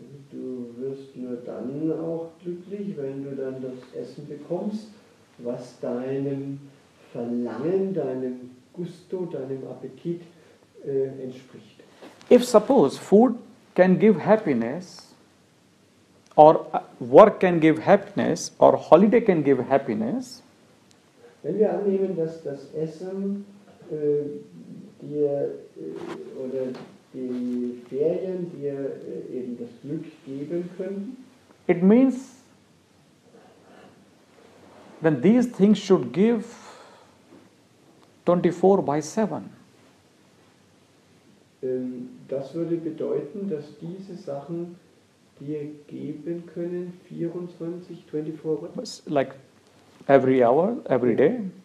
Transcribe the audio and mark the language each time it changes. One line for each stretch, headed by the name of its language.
German: Du wirst nur dann auch glücklich, wenn du dann das Essen bekommst, was deinem Verlangen, deinem Gusto, deinem Appetit entspricht.
English: If suppose food can give happiness, or work can give happiness, or holiday can give happiness,
German: Wenn wir annehmen, dass das Essen dir oder die Ferien dir eben das Glück geben könnten,
English: it means then these things should give 24/7.
German: das würde bedeuten, dass diese Sachen dir geben können 24
English: Like every hour, every day.